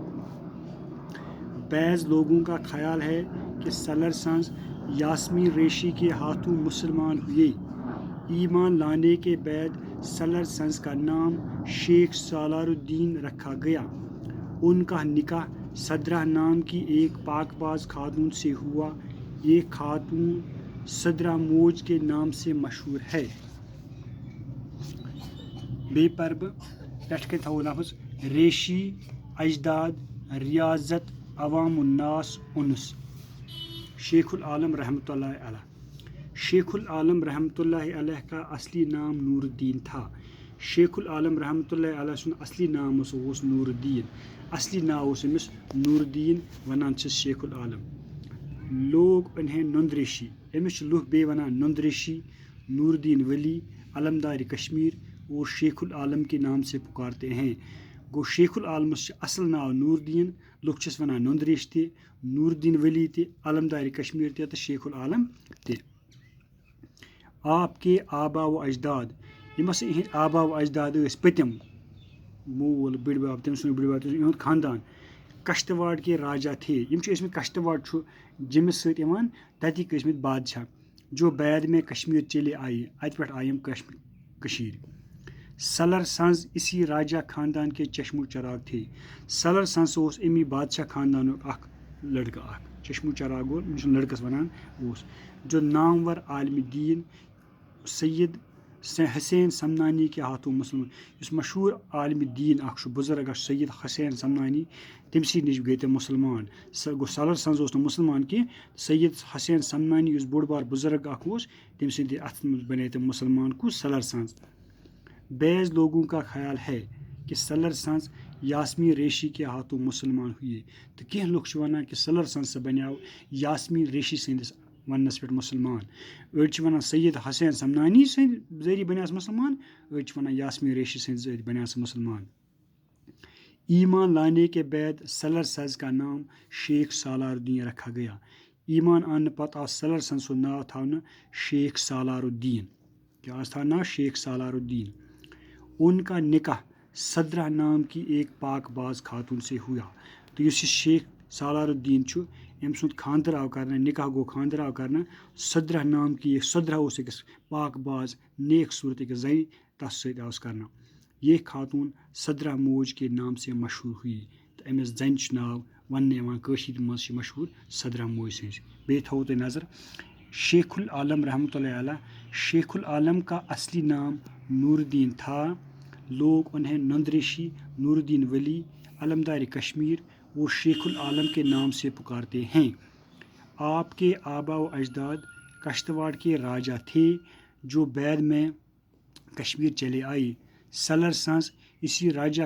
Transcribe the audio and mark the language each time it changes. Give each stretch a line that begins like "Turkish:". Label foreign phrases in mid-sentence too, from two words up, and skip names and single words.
Urdu: بعض لوگوں کا خیال ہے کہ سالار سنز یاسمی ریشی کے ہاتھوں مسلمان ہوئے ایمان لانے کے بعد سالار سنز کا نام شیخ سالار الدین رکھا گیا ان کا نکاح صدرہ نام کی ایک پاک باز خاتون سے ہوا یہ خاتون صدرہ موج کے نام سے مشہور ہے
Kashmiri: بے پرب پٮ۪ٹھ کَنۍ تھاوو لفظ ریشی اجداد ریاضت عوام الناس انس شیخ العالم رحمۃ اللہ علیہ شیخ العالم رحمۃ اللہ علیہ
Urdu: کا اصلی نام نور الدین تھا
Kashmiri: شیخ العالم رحمۃ اللہ علیہ سُنٛد اصلی نام اوس نور الدین اصلی ناو اوس أمِس نور الدین وَنان چھِس شیخ العالم
Urdu: لوگ انہیں نند ریشی
Kashmiri: أمِس چھِ لُکھ بیٚیہِ وَنان
Urdu: نند ریشی نور الدین ولی علمدار کشمیر اور شیخ العالم کے نام سے پکارتے ہیں
Kashmiri: گو شیخ العالمس چھِ اصل ناو نور الدین لُکھ چھِس وَنان نند ریش تہِ نور الدین ولی تہِ علمدار کشمیر تہِ تہٕ شیخ العالم تہِ
Urdu: آپ کے آبا و اجداد
Kashmiri: یِم ہسا یِہِنٛدۍ آبا و اجداد ٲسۍ پٔتِم مول بٕڈبب تٔمۍ سُنٛد بٕڈبب یِہُنٛد خاندان
Urdu: کشتواڑ کے راجا تھے
Kashmiri: یِم چھِ ٲسۍمٕتۍ کشتواڑ چھُ جیٚمِس سۭتۍ یِوان تَتِکۍ ٲسۍمٕتۍ بادشاہ
Urdu: جو بعد میں کشمیر چلے آئے
Kashmiri: اَتہِ پٮ۪ٹھ آیہِ یِم کٔشیٖرِ
Urdu: سالار سنز اسی راجہ خاندان کے چشم و چراغ تھے
Kashmiri: سالار سنز اوس امی بادشاہ خاندانُک اکھ لڑکہٕ اکھ چشم و چراغ گوٚو ییٚمِس لڑکس وَنان اوس
Urdu: جو نامور عالم دین سید حسین سمنانی کے ہاتھوں مسلمان
Kashmiri: یُس مشہوٗر عالمِ دیٖن اکھ چھُ بُزرگ اکھ سید حسین سمنانی تٔمسٕے نِش گٔے تِم مُسلمان گوٚو سالار سنز اوس نہٕ مُسلمان کینٛہہ سید حسین سمنانی یُس بوٚڑ بار بُزرگ اکھ اوس تٔمۍ سٕنٛدِ اَتھٕ منٛز بنے تِم مُسلمان کُس سالار سنز
Urdu: بعض لوگوں کا خیال ہے کہ سالار سنز یاسمی ریشی کے ہاتھوں مسلمان ہوئے
Kashmiri: تو کینٛہہ لُکھ چھِ وَنان کہ سالار سنز سا بنیو یاسمی ریشی سٕنٛدِس وننس پٮ۪ٹھ مسلمان أڑۍ چھِ وَنان سید حسین سمنانی سٕنٛدۍ ذٔریعہٕ بنیو سُہ مسلمان أڑۍ چھِ وَنان یاسمی ریشی سٕنٛدۍ ذٔریعہٕ بنیو سُہ مسلمان
Urdu: ایمان لانے کے بعد سالار سنز کا نام شیخ سالار الدین رکھا گیا
Kashmiri: ایمان آنہٕ پتہٕ آو سالار سنز سُنٛد ناو تھاونہٕ شیخ سالار الدین کیٛاہ آس تھاونہٕ ناو شیخ سالار الدین
Urdu: ان کا نکاح صدرہ نام کی ایک پاک باز خاتون سے ہوا
Kashmiri: تو یُس یہِ شیخ سالار الدین چھُ أمۍ سُنٛد خانٛدر آو کرنہٕ نکاح گوٚو خانٛدر آو کرنہٕ
Urdu: صدرہ نام کی
Kashmiri: صدرہ اوس أکِس پاک باز نیک صوٗرت أکِس زنہِ تَس سۭتۍ آوُس کرنہٕ
Urdu: یہ خاتون صدرہ موج کے نام سے مشہوٗر ہوئی
Kashmiri: تہٕ أمِس زنہِ چھُ ناو وَننہٕ یِوان کٲشِر منٛز چھِ مشہوٗر صدرہ موج سٕنٛز بیٚیہِ تھاوو تۄہہِ نظر
Urdu: شیخ العالم رحمۃ اللہ علیہ شیخ العالم کا اصلی نام نور الدین تھا لوگ انہیں نند ریشی نور الدین ولی علمدار کشمیر اور شیخ العالم کے نام سے پکارتے ہیں آپ کے آبا و اجداد کشتواڑ کے راجا تھے جو بعد میں کشمیر چلے آئے سالار سنز اسی راجہ